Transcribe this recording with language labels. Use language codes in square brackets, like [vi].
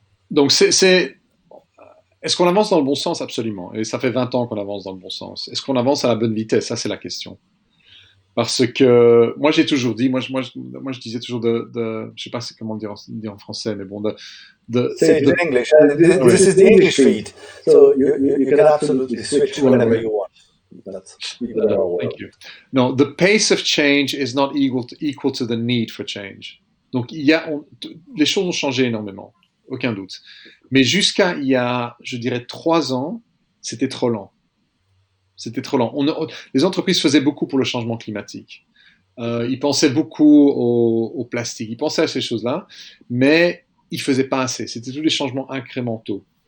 [fr] Donc, est-ce qu'on avance dans le bon sens? Absolument. Et ça fait 20 ans qu'on avance dans le bon sens. Est-ce qu'on avance à la bonne vitesse? Ça, c'est la question. Parce que moi j'ai toujours dit, moi je disais toujours je sais pas comment dire en français, mais bon, [en] Say it in English. This is the English feed, so you can absolutely switch whenever you want. Thank you. No, the pace of change is not equal to the need for change. [fr] Donc les choses ont changé énormément, aucun doute. Mais jusqu'à il y a, je dirais, 3 ans, c'était trop lent. C'était trop lent. Les entreprises faisaient beaucoup pour le changement climatique. Ils pensaient beaucoup au plastique. Ils pensaient à ces choses-là, mais ils ne faisaient pas assez. C'était tous des changements incrémentaux.